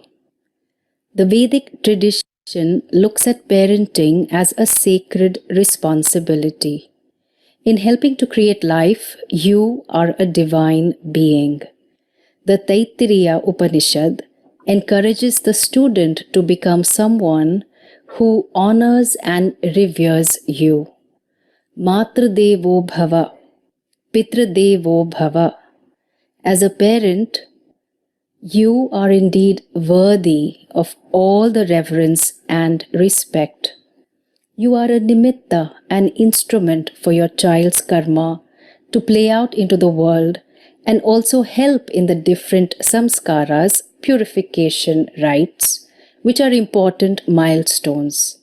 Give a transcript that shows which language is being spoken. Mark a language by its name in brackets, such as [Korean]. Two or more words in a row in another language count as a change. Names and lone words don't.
[English] The Vedic tradition looks at parenting as a sacred responsibility. In helping to create life, you are a divine being. The Taittiriya Upanishad encourages the student to become someone who honors and reveres you. [Sanskrit] Matradevo bhava, Pitradevo bhava. [English] As a parent, you are indeed worthy of all the reverence and respect. You are a nimitta, an instrument for your child's karma to play out into the world and also help in the different samskaras, purification rites, which are important milestones.